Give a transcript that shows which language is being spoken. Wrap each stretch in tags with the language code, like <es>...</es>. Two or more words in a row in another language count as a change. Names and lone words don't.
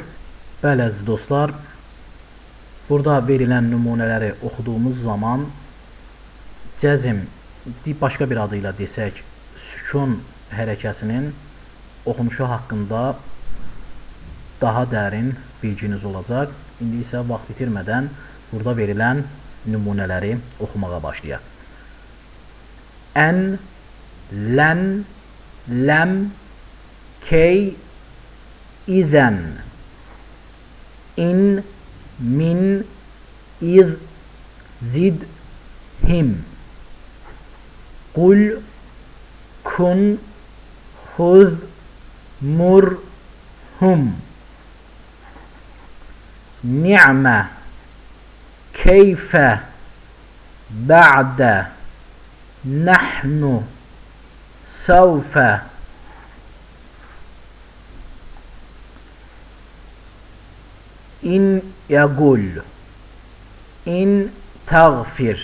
<az>Bəli, əziz dostlar, burada verilən nümunələri oxuduğumuz zaman cəzm, başqa bir adıyla desək, sükun hərəkəsinin oxunuşu haqqında daha dərin bilginiz olacaq. İndi isə vaxt itirmədən burada verilən nümunələri oxumağa başlayaq.</az> <ar>أن، لن، لم، كي، إذن, إن، من، إذ، قد، هم. قل، كن، خذ، مر، هم. نعم، كيف، بعد، نحن، سوف. إن يقول، إن تغفر.</ar>